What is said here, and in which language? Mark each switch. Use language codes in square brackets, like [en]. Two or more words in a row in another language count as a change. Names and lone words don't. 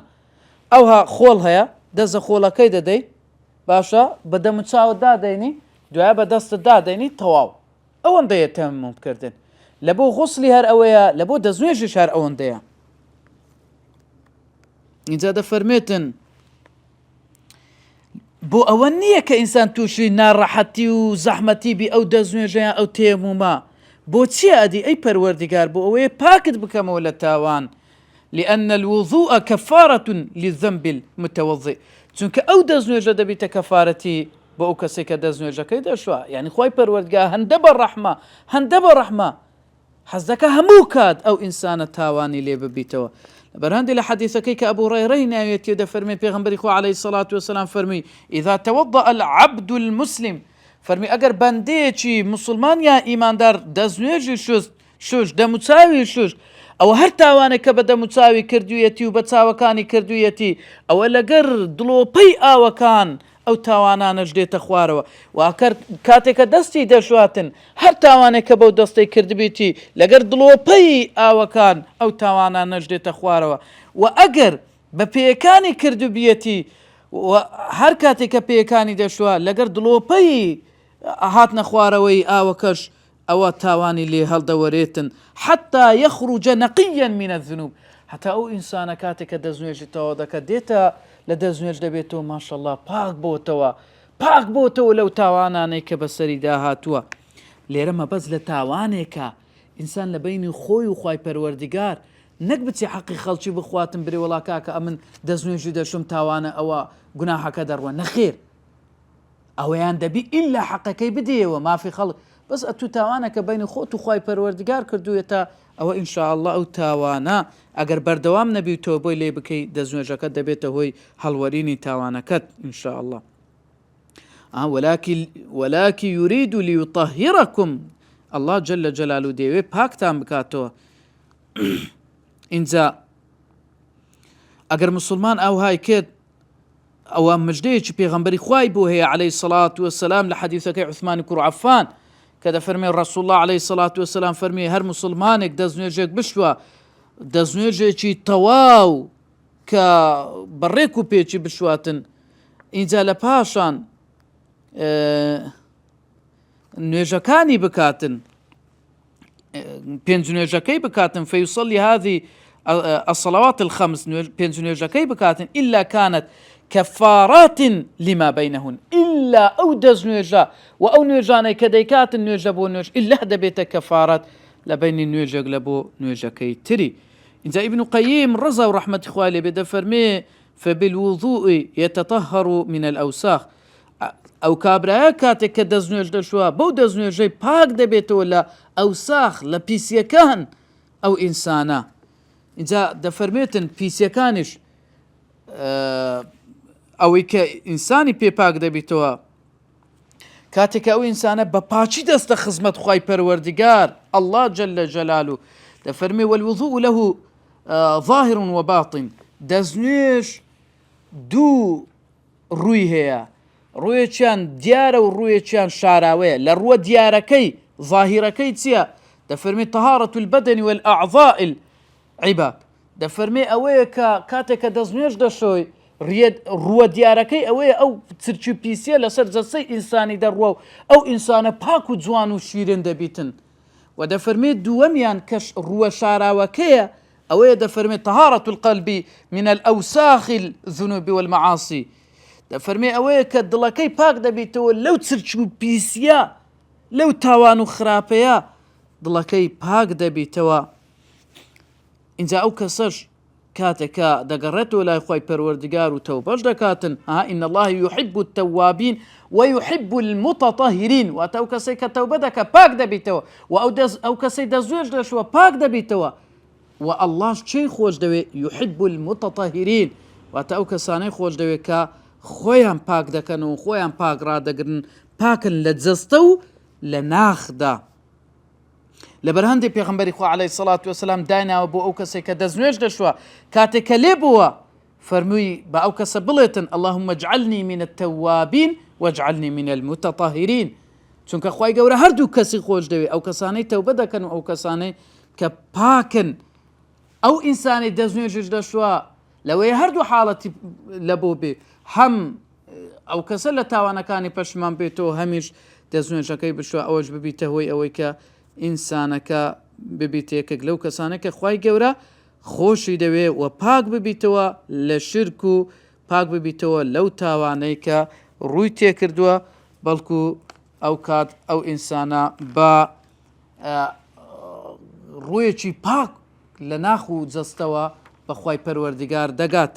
[ckb] ئەوها خۆڵ هەیە دەستە خۆڵەکەی دەدەی باشە بە دەم و چاوت دادەینی دوایە بە دەستت دادەینی تەواو ئەوەندەیە تێمومکردن لە بۆ غوسلی هەر ئەوەیە لە بۆ دەستنوێژیش هەر ئەوەندەیە اینجا دەفەرمێتن بۆ ئەوە نییە کە ئینسان تووشی ناڕەحەتی و زەحمەتی بی ئەو دەستنوێژەیان ئەو تێمومە بۆچیە ئەدی ئەی پەروەردیگار بۆ ئەوەیە پاکت بکەمەوە لە تاوان [ar] لأن الوضوء كفارة للذنب المتوضئ [ckb] چونکە ئەو دەستنوێژە دەبیتە کەفارەتی بۆ ئەو کەسێک کە دەستنوێژەکەی دەشوە یعنی خوای پەروەردگار هەندە بە ڕەحمە حەز دەکە هەموو کات ئەو ئینسانە تاوانی لێ ببیتەوە بەرهەندی لە حەدیثەکەی کە ئەبوو هورەیرە ناوێتی دەفەرمێ پێغەمبەری خوا [ar] عەلەیهی سەڵات وسەلام [ckb] فەرمووی [ar] إذا توضأ العبد المسلم [ckb] فەرمی ئەگەر بەندەیەکی مسلمان یا ئیماندار دەستنوێژی شوش دەموچاوی شوش ئەوە هەر تاوانێک کە بە دەموچاوی کردوویەتی و بە چاوەکانی کردوویەتی ئەوە لەگەر دڵۆپەی ئاوەکان ئەو تاوانانەش دێتە خوارەوە و کاتێککە دەستی دەشواتن هەر تاوانێک کە بەو دەستەی کردبیتی لەگەر دڵۆپەی ئاوەکان ئەو تاوانانەش دێتە خوارەوە و ئەگەر بە پێیەکانی کردوبیەتی هەر کاتێک کە پێیەکانی دەشوە لەگەر دڵۆپەی هاتنە خوارەوەی ئاوەکەش ئەوە تاوانی لێ هەڵدەوەرێتن [ar] حتى يخرج نقيا من الذنوب حتى [ckb] ئەو ئینسانە کاتێک کە دەستنوێژی تەواو دەکات دێتە لە دەستنوێژ دەبێتەوە ماشەڵڵا پاک بۆتەوە لەو تاوانانەی کە بەسەری داهاتووە لێرە مەبەست لە تاوانێکە ئینسان لە بینی خۆی و خوای پەروەردیگار نەک بچی حەقی خەڵکی بخواتم برێ وەڵا کاکە ئەمن دەستنوێژی دەشم تاوانە ئەوە گوناحەکە دەڕوە نەخێر ئەوەیان دەبی ئیلا حەقەکەی بدەیەوە مافی خەڵک بەس ئەتو تاوانەکە بین خۆت و خوای پەروەردیگار کردوویەتە ئەوە ئینشاءالله ئەو تاوانە ئەگەر بەردەوام نەبیتەوە بۆی لێ بکەی دەستنوێژەکەت دەبێتە هۆی هەڵوەرینی تاوانەکەت ئینشاءالله [ar] ولكن يريد ليطهركم الله جل جلاله [ckb] دەیەوێ پاکتان بکاتەوە اینجا ئەگەر مسلمان ئەوهای کرد ئەوە مژدەیەکی پێغەمبەری خوای بۆ هەیە [ar] عليه الصلاة والسلام [ckb] لە حەدیثەکەی عوثمان کوڕ عەفان کە دەفەرمێ [ar] ڕەسوول الله عليه الصلاة والسلام [ckb] فەرمێ هەر مسلمانێک دەستنوێژێک بشوە دەستنوێژێکی تەواو کە بەڕێک و پێچی بشواتن اینجا لە پاشان نوێژەکانی بکاتن پێنج نوێژەکەی بکاتن [ar] فيصلي هذه الصلوات الخمس [ckb] پێنج نوێژەکەی بکاتن [ar] إلا كانت كفارات لما بينهن إلا [ckb] أو دز نوێژە و ئەو نوێژانەی کە دەیکاتن نوێژە بۆ نوێژ إلا دەبێتە کەفارات لە بینی نوێژێک لە بۆ نوێژەکەی تری. اینجا ابن قيم رضا و رحمەتی خوای لێ بێ دەفەرمێ [ar] فبالوضوء يتطهر من الأوساخ [ckb] ئەو کابرایە کاتێک کە دەستنوێژ دەشوە بەو دەستنوێژەی پاک دەبێتەوە لە ئەوساخ لە پیسیەکان ئەو ئینسانە. اینجا دەفەرمێتن پیسیەکانیش ئەوەی کە ئینسانی پێ پاک دەبێتەوە کاتێک ئەو ئینسانە بە پاچی دەستە خزمەت خوای پەروەردگار [ar] الله جل جلاله [ckb] دەفەرمێ [ar] والوضوء له ظاهر وباطن [ckb] دەستنوێژ دوو ڕووی هەیە ڕوویەکیان دیارە و ڕوویەکیان شاراوەیە لە ڕووە دیارەکەی ظاهیرەکەی چییە دەفەرمێ [ar] طهارة البدن والأعضاء العباد [ckb] دەفەرمێ ئەوەیە کە کاتێک کە دەستنوێژ دەشۆی ڕووە دیارەکەی ئەوەیە ئەو چرچ و پیسیە لەسەر جەستەی ئینسانی دەڕوە و ئەو ئینسانە پاک و جوان و شیرین دەبیتن و دەفەرمێ دووەمیان کەش ڕووە شاراوەکەیە ئەوەیە دەفەرمێ [ar] طهارة القلب من الأوساخ الذنوب والمعاصي [ckb] دەفەرمێ ئەوەیە کە دڵەکەی پاک دەبیتەوە لەو چرچ و پیسیە لەو تاوان و خراپەیە دڵەکەی پاک دەبیتەوە. اینجا ئەو کەسەش کاتێکە دەگەڕێتەوە لای خوای پەروەردگار و تەوبەش دەکاتن [ar] إن الله يحب التوابين ويحب المتطهرين [ckb] واتە ئەو کەسەی کە تەوبە دەکە پاک دەبیتەوە و ئەو کەسەی دەستنوێژ دەشوە پاک دەبیتەوە و ئەڵڵاش چی خۆش دەوێ [ar] يحب المتطهرين [ckb] واتە ئەو کەسانەی خۆش دەوێت کە خۆیان پاک دەکەن و خۆیان پاک ڕادەگرن پاکن لە جەستە و لە ناخدا. لەبەر هەندێک پێغەمبەری خوا [ar] عەلەیهی سەڵات وەسەلام [ckb] دایناوە بۆ ئەو کەسێک کە دەستنوێژ دەشوە کاتێک کە لێ بووە فەرمووی بە ئەو کەسە بڵێتن [ar] اللهم اجعلني من التوابين واجعلني من المتطهرين [ckb] چونکە خوای گەورە هەردوو کەسی خۆش دەوێت ئەو کەسانەی تەوبە دەکەن و ئەو کەسانەی کە پاکن. ئەو ئینسانی دەستنوێژش دەشوە لەوەی هەردوو حاڵەتی لە بۆ بێ هەم ئەو کەسە لە تاوانەکانی پەشمان بێتەوە هەمیش دەستنوێژەکەی بشوە ئەوەش ببیتە هۆی ئەوەی کە ئینسانەکە ببیت یەکێک لەو کەسانەکە خوای گەورە خۆشی دەوێ و پاک ببیتەوە لە شرک و پاک ببیتەوە لەو تاوانەی کە ڕووی تێکردووە بەڵکو ئەو کات ئەو ئینسانە بە ڕوویەکی پاک لە ناخ و جەستەوە بە خوای پەروەردگار دەگاتن.